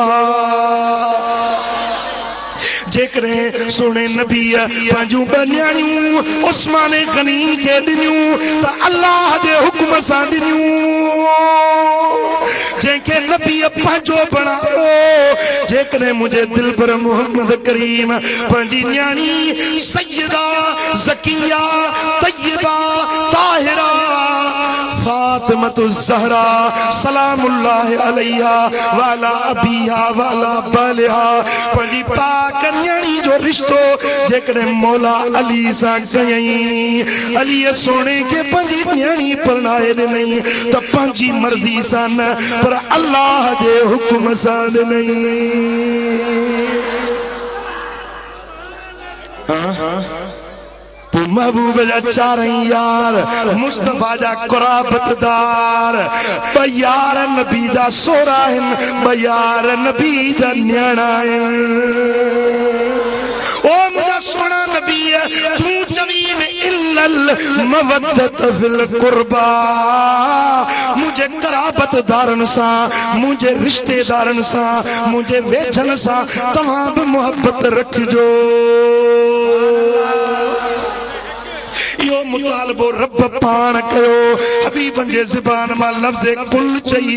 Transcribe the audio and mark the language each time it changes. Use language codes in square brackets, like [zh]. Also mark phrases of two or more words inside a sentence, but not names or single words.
[sd] आ जेकॾहिं सुहिणे नबीअ पंहिंजूं ॿ न्याणियूं उस्मान गनी खे ॾिनियूं त अल्लाह जे हुकुम सां ॾिनियूं जंहिंखे नबीअ पंहिंजो बणायो जेकॾहिं मुंहिंजे दिल पर मोहम्मद करीम पंहिंजी न्याणी सैयदा ज़किया तय्यबा ताहिरा फातिमतु ज़हरा [ar] سلام الله عليها وعلى أبيها وعلى بعلها [sd] पंहिंजी पाक न्याणी जो रिश्तो जेकॾहिं मौला अली सां कयईं अलीअ सोने खे पंहिंजी न्याणी परणाए ॾिनई त पंहिंजी मर्ज़ी सां न पर अल्लाह जे हुकुम सां ॾिनई महबूब जा चारई यार मुस्तफा जा कुराबतदार ब यार नबी जा सोरा आहिनि ब यार नबी जा न्याणा आहिनि ओ मुंहिंजा सोना नबी तूं चवीन [ar] إلا المودة في القربى [sd] मुझे कराबतदारन सां मुझे रिश्तेदारन सां मुझे वेझन सां तव्हां बि मोहब्बत रखजो यो मुतालबो रब पान कयो हबीबन जे ज़बान मां लफ्ज़ कुल चई